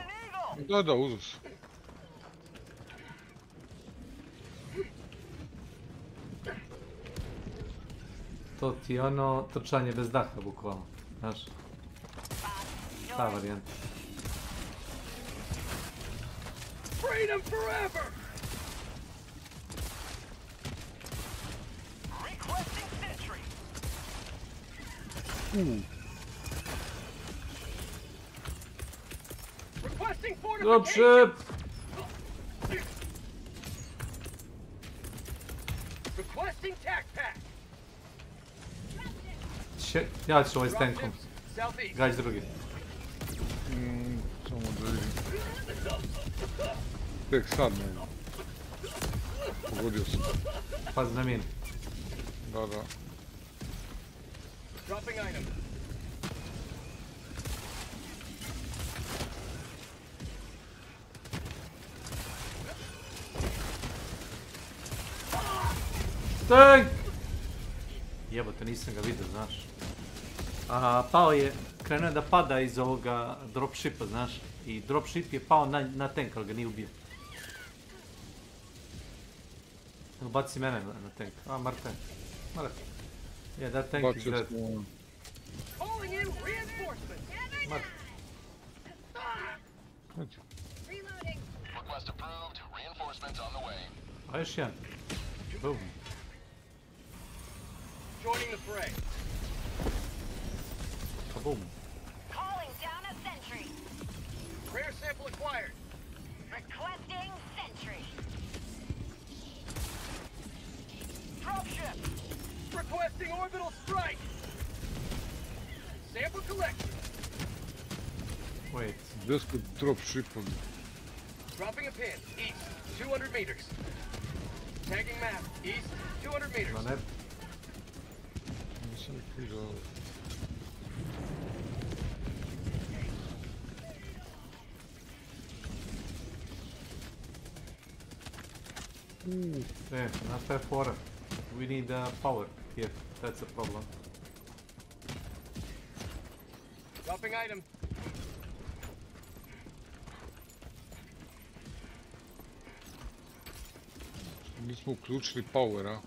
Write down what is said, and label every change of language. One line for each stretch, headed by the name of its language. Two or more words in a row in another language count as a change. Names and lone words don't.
Croatian: Da, uzeo sam. To ti je ono trčanje bez daha, bukvalno. Znaš? Ta varijanta.
English: Freedom forever! Requesting sentry. Requesting fortification. Dropship! Requesting tac pack.
Croatian: Ja ću ovaj s tankom. Gađ drugi. Samo da vidim. Tek sad ne. Pogodio sam. Pazi na min. Da.
English: Dropping item. Tank!
Croatian: Jebote, nisam ga vidio, znaš. Pao je, krenuo je da pada iz ovoga dropshipa, znaš. I dropship je pao na tank, ali ga nije ubio. Baci mene na tank. Mrtav.
English: Yeah, that tank is dead. Calling in reinforcements.
Croatian: Mrtav.
English: Reloading. Request approved. Reinforcements on the way.
Croatian: A još jedan. Boom.
English: Joining the fray. Kaboom. Calling down a sentry. Rare sample acquired. Requesting sentry. Dropship. Requesting orbital strike. Sample collection. Wait.
Croatian: Gdje su dropshipovi?
English: Dropping a pin. East. 200 meters. Tagging map. East. 200 meters.
Croatian: Ma ne. Nisam ih vidio. Znaš šta je fora?
English: We need power here. That's a problem. Dropping item.
Croatian: Nismo uključili power, a?